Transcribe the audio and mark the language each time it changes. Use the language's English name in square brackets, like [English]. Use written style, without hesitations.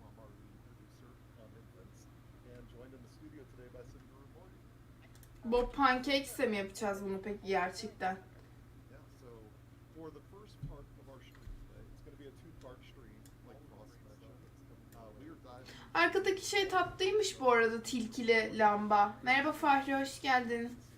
[English] I'm our lead producer on Infants, and joined in the studio today by Simguru Morgan. [Turkish] Bob Pancakes'e mi yapacağız bunu peki gerçekten? [English] Yeah, so for the first part of our stream today, it's going to be a two-part stream, like Frost mentioned. We are diving [Turkish] Arkadaki şey tatlıymış bu arada, tilkili lamba. Merhaba Fahri, hoş geldin.